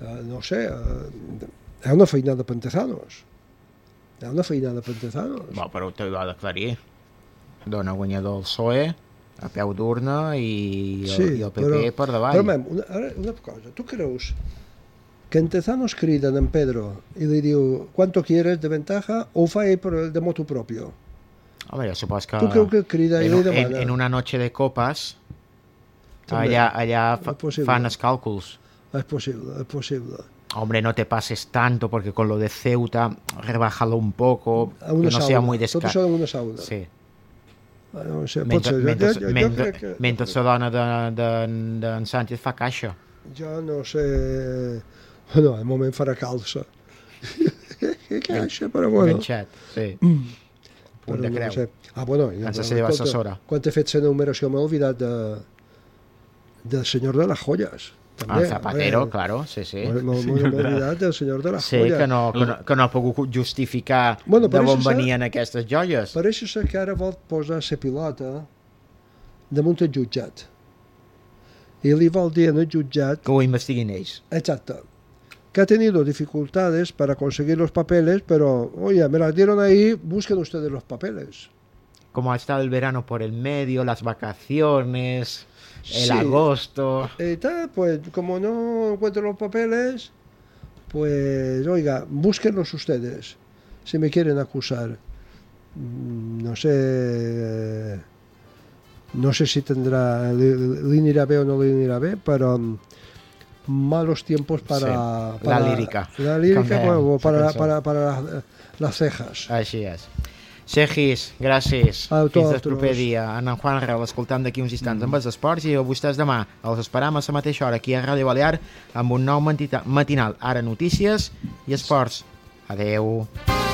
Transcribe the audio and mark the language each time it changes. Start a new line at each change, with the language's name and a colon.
Catalan: No sé, és una feina de pentezanos. Bueno, però t'ho va aclarir. Dona guanyador el PSOE, a peu d'urna, i el PP, però, per davall. Però, una cosa, tu creus que en Tezanos criden en Pedro i li diu
Spanish: ¿cuánto quieres de ventaja?
Catalan: O ho fa ell per el de moto propio? Home, jo suposo que... Tu creus que crida i li demana?
Spanish: En una noche de copas,
Catalan: també, allà fan els càlculs. És possible.
Spanish: Hombre, no te pases tanto, porque con lo de Ceuta, rebájalo un poco, que no sea muy descarado.
Catalan: Tot això en una sauna. Sí. No sé, mentre la dona d'en Sánchez fa caixa. Jo no sé... Bueno, al moment farà calça. Caixa, però bueno. Enganxat, sí. Punt de creu. No sé. Ah, bueno. Ens has de llevar assessora. Quan t'he fet la numeració m'he oblidat del senyor de les joies. També. El Zapatero, claro, sí. M'he oblidat del senyor de les joies. Sí, que no ha pogut justificar, bueno, de on venien aquestes joies. Pareix ser que ara vol posar la pilota damunt el jutjat. I li vol dir al jutjat... Que ho investiguin ells. Exacte.
Spanish: Que ha tenido dificultades para conseguir los papeles, pero, oye, me las dieron ahí, busquen ustedes los papeles. Como ha estado el verano por el medio, las vacaciones... El sí. Agosto. Pues como no encuentro los papeles, pues oiga, búsquenlos ustedes si me quieren acusar. No sé si tendrá, le irá bien o no le irá bien, pero malos tiempos para, sí, para la lírica. La lírica para las cejas.
Catalan: Així és. Segis, gràcies. A tu, fins el proper dia. En Juanra, l'escoltem d'aquí uns instants amb els esports i a vostès demà. Els esperam a la mateixa hora aquí a Ràdio Balear amb un nou matinal. Ara notícies i esports. Adeu. Sí.